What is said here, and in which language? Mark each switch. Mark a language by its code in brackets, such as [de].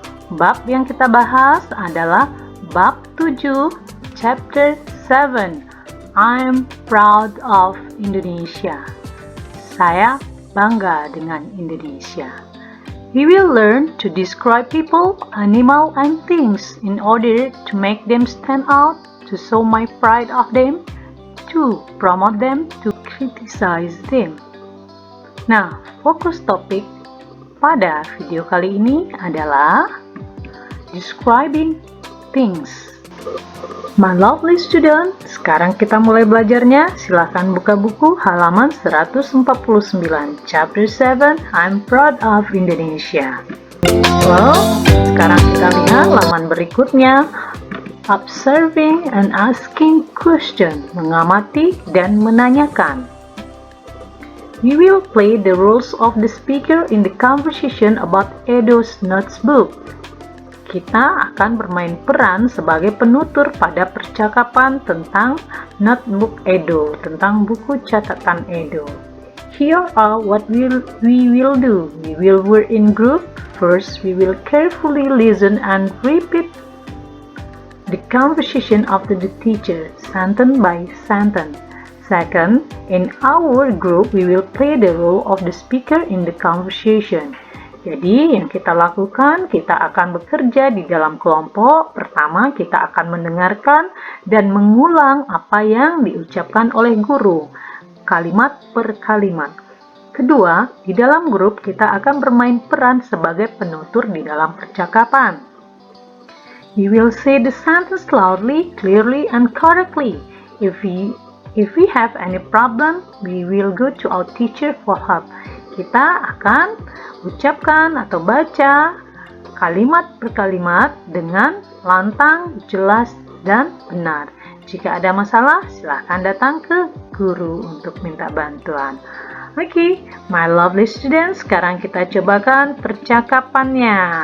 [id] Bab yang kita bahas adalah bab 7, [en] chapter 7. I'm proud of Indonesia. [id] Saya bangga dengan Indonesia. [en] We will learn to describe people, animal, and things in order to make them stand out, to show my pride of them, to promote them, to criticize them. [id] Nah, fokus topik pada video kali ini adalah [en] describing things. My lovely student, [id] sekarang kita mulai belajarnya. Silakan buka buku halaman 149, chapter 7, [en] I'm proud of Indonesia. [id] Well, sekarang kita lihat halaman berikutnya. [en] Observing and asking question, [id] mengamati dan menanyakan. [en] We will play the roles of the speaker in the conversation about Edo's notebook. [id] Kita akan bermain peran sebagai penutur pada percakapan tentang notebook Edo, tentang buku catatan Edo. [en] Here are what we will do. We will work in group. First, we will carefully listen and repeat the conversation of the teacher, sentence by sentence. Second, in our group, we will play the role of the speaker in the conversation. [id] Jadi, yang kita lakukan, kita akan bekerja di dalam kelompok. Pertama, kita akan mendengarkan dan mengulang apa yang diucapkan oleh guru, kalimat per kalimat. Kedua, di dalam grup, kita akan bermain peran sebagai penutur di dalam percakapan. [en] We will say the sentence loudly, clearly, and correctly. If we have any problem, we will go to our teacher for help. [id] Kita akan ucapkan atau baca kalimat per kalimat dengan lantang, jelas, dan benar. Jika ada masalah, silahkan datang ke guru untuk minta bantuan. Oke, [en] my lovely students, [id] sekarang kita cobakan percakapannya.